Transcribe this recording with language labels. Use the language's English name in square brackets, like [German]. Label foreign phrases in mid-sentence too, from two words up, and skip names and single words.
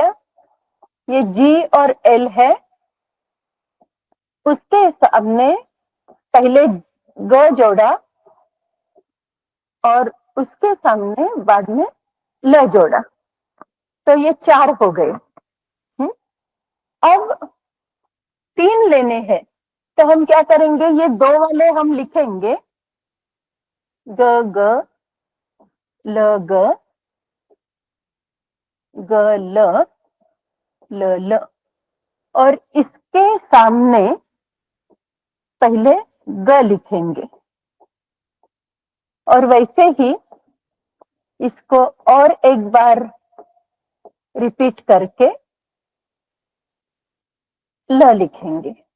[Hindi] ये जी और एल है, उसके सामने पहले ग जोड़ा और उसके सामने बाद में ल जोड़ा, तो ये 4 हो गए। अब 3 लेने हैं, तो हम क्या करेंगे? ये 2 वाले हम लिखेंगे, ग ग ल ग ग ल ल ल, और इसके सामने पहले ग लिखेंगे, और वैसे ही इसको और एक बार रिपीट करके ल लिखेंगे।